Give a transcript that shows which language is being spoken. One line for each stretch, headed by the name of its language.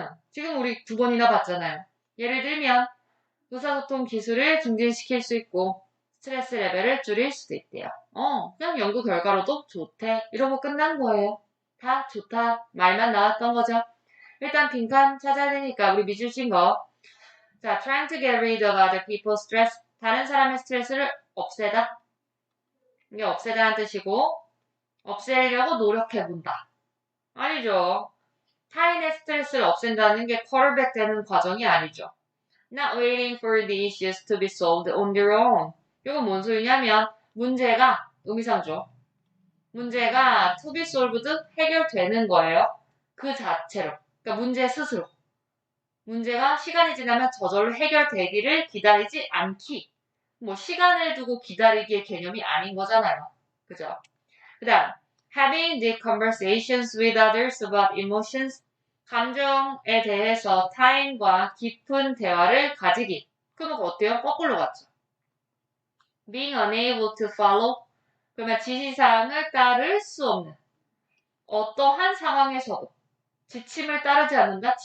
Korean: 지금 우리 2번이나 봤잖아요. 예를 들면 의사소통 기술을 증진시킬 수 있고 스트레스 레벨을 줄일 수도 있대요. 그냥 연구 결과로도 좋대. 이러고 끝난 거예요. 다 좋다. 말만 나왔던 거죠. 일단 빈칸 찾아야 되니까 우리 밑줄 친 거.
English: 자, trying to get rid of other people's stress.
Korean: 다른 사람의 스트레스를 없애다. 이게 없애다는 뜻이고 없애려고 노력해본다. 아니죠. 타인의 스트레스를 없앤다는 게 쿼터백 되는 과정이 아니죠.
English: Not waiting for the issues to be solved on their own.
Korean: 이건 뭔 소리냐면 문제가 의미상조. 문제가
English: to be solved
Korean: 해결되는 거예요. 그 자체로. 그러니까 문제 스스로. 문제가 시간이 지나면 저절로 해결되기를 기다리지 않기. 뭐 시간을 두고 기다리기의 개념이 아닌 거잖아요. 그죠? 그 다음
English: having deep conversations with others about emotions.
Korean: 감정에 대해서 타인과 깊은 대화를 가지기. 그럼 어때요? 거꾸로 갔죠.
English: being unable to follow.
Korean: 그러면 지시사항을 따를 수 없는. 어떠한 상황에서도 지침을 따르지 않는다?